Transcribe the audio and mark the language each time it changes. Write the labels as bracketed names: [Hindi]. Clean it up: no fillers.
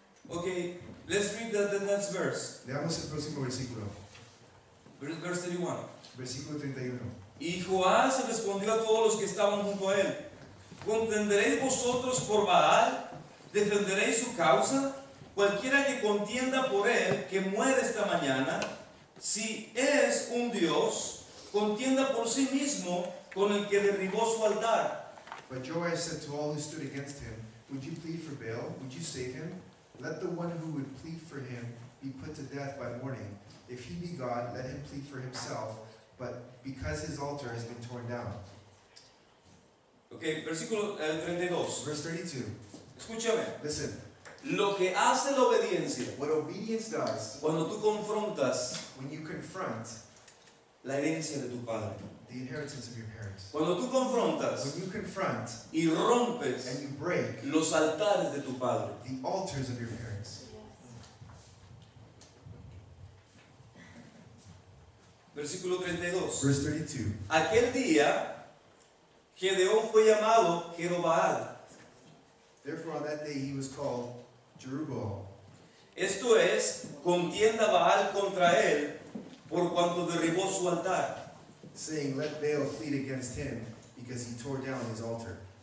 [English] Okay, let's read the next verse. [Spanish] Leamos el próximo versículo, [English] Verse 31. [Spanish] versículo 31. Y Joás respondió a todos los que estaban junto a él: ¿Contenderéis vosotros por Baal? ¿Defenderéis su causa? Cualquiera que contienda por él, que muere esta mañana, si es un Dios, contienda por sí mismo con el que derribó su altar. [English] But Joash said to all who stood against him, would you plead for Baal? Would you save him? Let the one who would plead for him be put to death by morning. If he be God, let him plead for himself, but because his altar has been torn down. [Spanish] Ok, versículo 32. [English] Verse 32. [Spanish] Escúchame. [English] Listen, [Spanish] Lo que hace la obediencia [English] what obedience does [Spanish] cuando tú confrontas [English] when you confront [Spanish] la herencia de tu padre. [English] the inheritance of your parents. [Spanish] Cuando tú confrontas [English] When you confront [Spanish] y rompes [English] and you break [Spanish] los altares de tu padre. [English] the altars of your parents. [Spanish] Versículo 32. [English] Verse 32. [Spanish] Aquel día, Gedeón fue llamado Jerobaal. [English] Therefore on that day he was called Jerubbaal. [Spanish] Esto es, contienda Baal contra él por cuanto derribó su altar. [English] Saying, let Baal plead against him because he tore down his altar.